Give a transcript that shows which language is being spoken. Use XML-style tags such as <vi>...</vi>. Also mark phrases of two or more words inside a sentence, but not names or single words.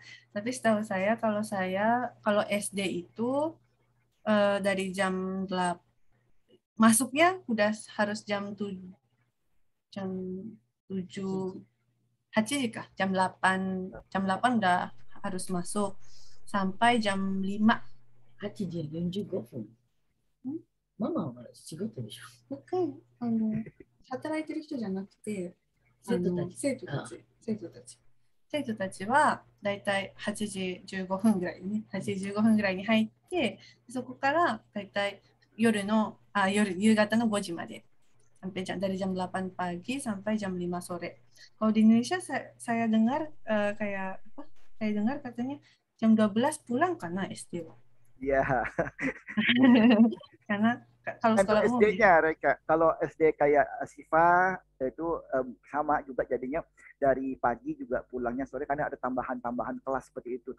<id>Tapi setahu saya kalau SD itu dari jam 8 masuknya udah harus jam 7 8 jam 8 udah harus masuk sampai jam 5.</id> <ja>8 時45分。ママは仕事でしょ。働いてる人じゃなくて、生徒たちはだいたい8時15分ぐらいに入って、そこからだいたい夕方の5時まで</ja> <id>dari jam 8 pagi sampai jam 5 sore. Kalau di Indonesia saya dengar saya dengar katanya jam 12 pulang karena SD. Iya. Karena kalau sekolah umum SD-nya Reka, kalau SD kayak Siva itu sama juga jadinya dari pagi juga pulangnya sore karena ada tambahan kelas seperti itu.</id>